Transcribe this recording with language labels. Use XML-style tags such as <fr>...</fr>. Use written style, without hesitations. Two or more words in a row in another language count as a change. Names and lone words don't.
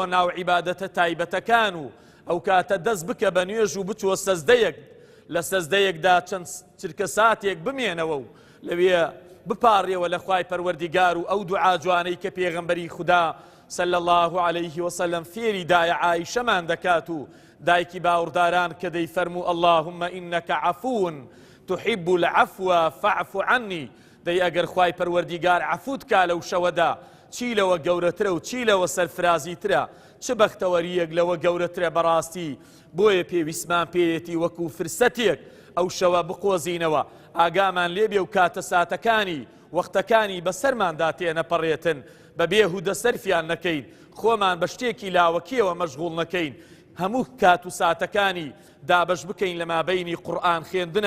<ckb>ناو عیبادەتە تایبەتەکان و ئەو کاتە دەست بکە بە نوێژ و بچوە سەزدەیەک لە سەزدەیەکدا چەند چرکە ساتێک بمێنەوە و لەوێ بپاڕێەوە لە خوای پەروەردیگار و ئەو دوعا جوانەی کە پێغەمبەری خوددا</ckb> <ar>صلی الله عليه وسلم</ar> <ckb>فێری دایە عایشەمان دەکات و دایکی باوەڕداران کە دەیفەرموو</ckb> <ar>اللهم إنك عفو تحب العفو فاعف عني</ar> <ckb>دەی ئەگەر خوای پەروەردیگار عەفوت کا لەو شەوەدا چی لەوە گەورەترە و چی لەوە سەرفرازیترە چ بەختەوەریەک لەوە گەورەترە بەڕاستی بۆیە پێویستمان پێیەتی وەکو فرسەتێک ئەو شەوە بقۆزینەوە ئاگامان لێبێ و کاتە ساتەکانی وەختەکانی بەسەرماندا تێنەپەڕێتن بە بێهودە سەرفیان نەکەین خۆمان بە شتێکی لاوەکیەوە مەشغوڵ نەکەین هەموو کات و ساتەکانی دابەش بکەین لە مابەینی قورئان خوێندنە</ckb>